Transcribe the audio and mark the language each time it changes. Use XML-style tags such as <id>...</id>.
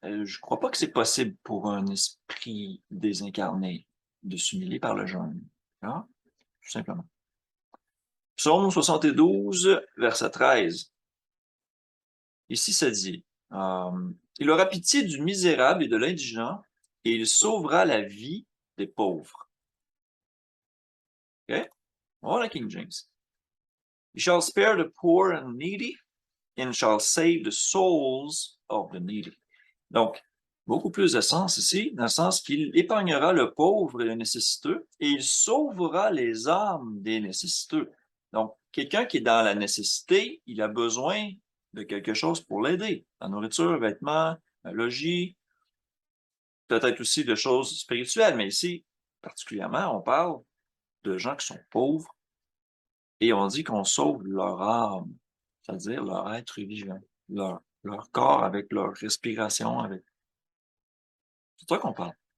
<fr>Je ne crois pas que c'est possible pour un esprit désincarné de s'humilier par le jeûne. Hein? Tout simplement. Psaume 72, verset 13. Ici, ça dit, il aura pitié du misérable et de l'indigent, et il sauvera la vie des pauvres. OK? Voilà King James.</fr> <en>He shall spare the poor and needy, and shall save the souls of the needy.</en> <fr>Donc, beaucoup plus de sens ici, dans le sens qu'il épargnera le pauvre et le nécessiteux, et il sauvera les âmes des nécessiteux. Donc, quelqu'un qui est dans la nécessité, il a besoin de quelque chose pour l'aider. La nourriture, vêtements, un logis, peut-être aussi de choses spirituelles, mais ici, particulièrement, on parle de gens qui sont pauvres et on dit qu'on sauve leur âme, c'est-à-dire leur être vivant, leur corps avec leur respiration, avec... C'est ça qu'on parle.</fr>